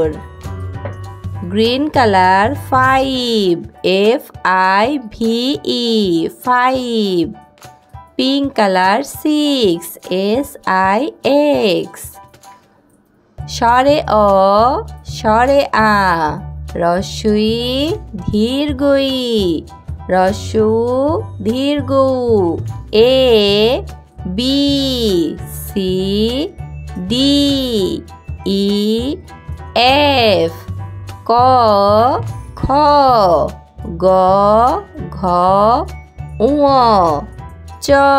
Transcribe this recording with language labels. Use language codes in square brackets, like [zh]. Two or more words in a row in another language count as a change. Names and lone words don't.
[en] green colour, 5, FIVE, 5। pink colour, 6, SIX। [bn] স্বরে অ, স্বরে আ, রস্বই ধীরগই, রস্যউ ধীরগৌ, [en] ABCD EF। [bn] ক, খ, গ, ঘ, ঙ, চ।